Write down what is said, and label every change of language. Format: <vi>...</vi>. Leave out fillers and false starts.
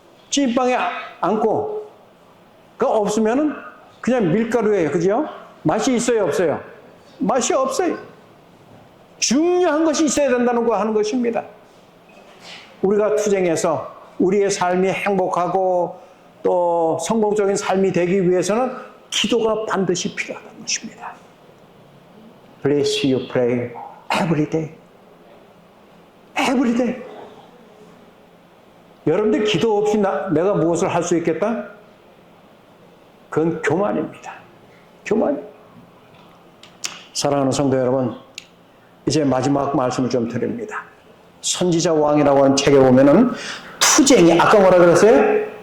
<ko>찐빵에 앙코가 없으면은 그냥 밀가루예요. 그죠? 맛이 있어요, 없어요? 맛이 없어요. 중요한 것이 있어야 된다는 거 하는 것입니다. 우리가 투쟁해서 우리의 삶이 행복하고 또 성공적인 삶이 되기 위해서는 기도가 반드시 필요하다는 것입니다.</ko> <en>Please you pray every day. Every day.</en> <ko>여러분들 기도 없이 내가 무엇을 할 수 있겠다? 그건 교만입니다. 교만. 사랑하는 성도 여러분, 이제 마지막 말씀을 좀 드립니다. 선지자 왕이라고 하는 책에 보면은 투쟁이, 아까 뭐라 그랬어요?</ko>